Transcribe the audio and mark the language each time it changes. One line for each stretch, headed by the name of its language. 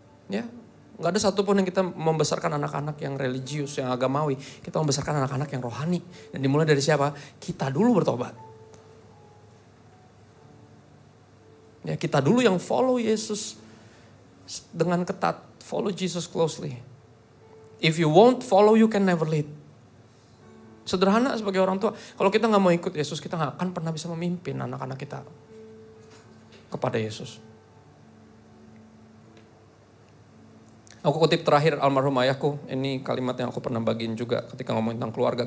Indonesian: Ya, nggak ada satupun yang kita membesarkan anak-anak yang religius, yang agamawi. Kita membesarkan anak-anak yang rohani. Dan dimulai dari siapa? Kita dulu bertobat. Ya, kita dulu yang follow Yesus dengan ketat.
English: Follow Jesus closely. If you won't follow, you can never lead.
Indonesian: Sederhana sebagai orang tua. Kalau kita gak mau ikut Yesus, kita gak akan pernah bisa memimpin anak-anak kita kepada Yesus. Aku kutip terakhir almarhum ayahku. Ini kalimat yang aku pernah bagiin juga ketika ngomongin tentang keluarga.